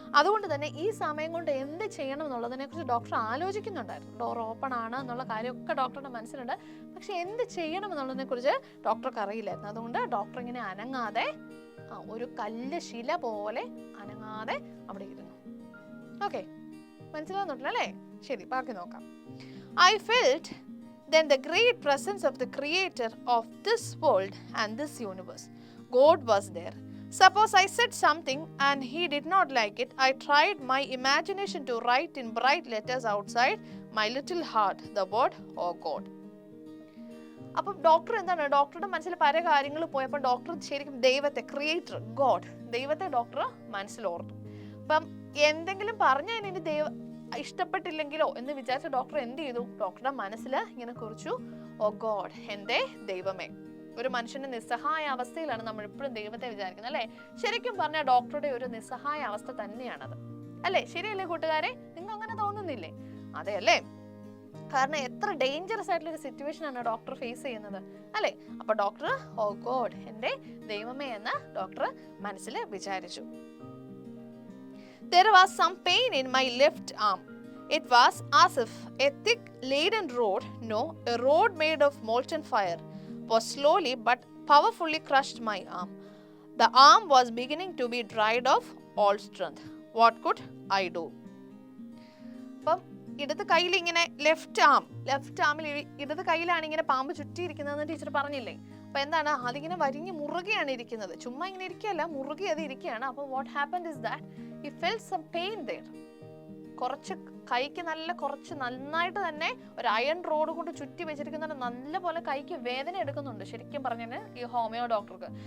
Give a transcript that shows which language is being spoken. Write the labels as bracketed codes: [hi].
[ml] അതുകൊണ്ട് തന്നെ ഈ സമയം കൊണ്ട് എന്ത് ചെയ്യണം എന്നുള്ളതിനെ കുറിച്ച് ഡോക്ടർ ആലോചിക്കുന്നുണ്ടായിരുന്നു. ഡോർ ഓപ്പൺ ആണ് എന്നുള്ള കാര്യമൊക്കെ ഡോക്ടറുടെ മനസ്സിലുണ്ട്. പക്ഷെ എന്ത് ചെയ്യണം എന്നുള്ളതിനെ കുറിച്ച് ഡോക്ടർക്ക് അറിയില്ലായിരുന്നു. അതുകൊണ്ട് ഡോക്ടർ ഇങ്ങനെ അനങ്ങാതെ ഒരു കല്ല് ശില പോലെ അനങ്ങാതെ അവിടെ ഇരുന്നു. ഓക്കെ, മനസ്സിലാവുന്നുണ്ടല്ലോ അല്ലേ? ശരി, ബാക്കി നോക്കാം. [en] I felt then the great presence of the creator of this world and this universe. God was there. Suppose I said something and he did not like it, I tried my imagination to write in bright letters outside my little heart the word, oh God. [ml] അപ്പം doctor എന്താണ്, ഡോക്ടറുടെ മനസ്സിൽ പല കാര്യങ്ങൾ പോയപ്പോൾ doctor ശരിക്കും ദൈവത്തെ, creator, God, ദൈവത്തെ ഡോക്ടർ മനസ്സിൽ ഓർത്തു. അപ്പം എന്തെങ്കിലും പറഞ്ഞാൽ ഇനി ഇഷ്ടപ്പെട്ടില്ലെങ്കിലോ എന്ന് വിചാരിച്ച ഡോക്ടർ എന്ത് ചെയ്തു? ഡോക്ടറുടെ മനസ്സിൽ ഇങ്ങനെ കുറിച്ചു, ഓ ഗോഡ്, എന്റെ ദൈവമേ. ഒരു മനുഷ്യന്റെ നിസ്സഹായ അവസ്ഥയിലാണ് നമ്മൾ എപ്പോഴും ദൈവത്തെ വിചാരിക്കുന്നത് അല്ലെ? ശരിക്കും പറഞ്ഞാൽ ഡോക്ടറുടെ ഒരു നിസ്സഹായ അവസ്ഥ തന്നെയാണത് അല്ലെ? ശരിയല്ലേ കൂട്ടുകാരെ? നിങ്ങൾക്ക് അങ്ങനെ തോന്നുന്നില്ലേ? അതെ അല്ലേ? കാരണം എത്ര ഡേഞ്ചറസ് ആയിട്ടുള്ള ഒരു സിറ്റുവേഷൻ ആണ് ഡോക്ടർ ഫേസ് ചെയ്യുന്നത് അല്ലെ? അപ്പൊ ഡോക്ടർ ഓ ഗോഡ്, എന്റെ ദൈവമേ എന്ന് ഡോക്ടർ മനസ്സിൽ വിചാരിച്ചു. [en] There was some pain in my left arm. It was as if a thick laden rod, a rod made of molten fire, was slowly but powerfully crushed my arm. The arm was beginning to be dried of all strength. What could I do? [ml] അപ്പം ഇടത് കയ്യിൽ ഇങ്ങനെ left ആമിൽ ഇടത് കയ്യിലാണ് ഇങ്ങനെ പാമ്പ് ചുറ്റിയിരിക്കുന്നതെന്ന് teacher പറഞ്ഞില്ലേ? അപ്പൊ എന്താണ്, അതിങ്ങനെ വരിഞ്ഞ് മുറുകെയാണ് ഇരിക്കുന്നത്. ചുമ്മാ ഇങ്ങനെ ഇരിക്കുകയല്ല, മുറുകെ അത് ഇരിക്കുകയാണ്. അപ്പൊ [en] What happened is that he felt some pain there. [ml] കുറച്ച് കൈക്ക് കുറച്ച് നന്നായിട്ട് തന്നെ ഒരു അയൺ റോഡ് കൊണ്ട് ചുറ്റി വെച്ചിരിക്കുന്ന നല്ല പോലെ കൈക്ക് വേദന എടുക്കുന്നുണ്ട് ശരിക്കും പറഞ്ഞാൽ ഈ ഹോമിയോ ഡോക്ടർക്ക്.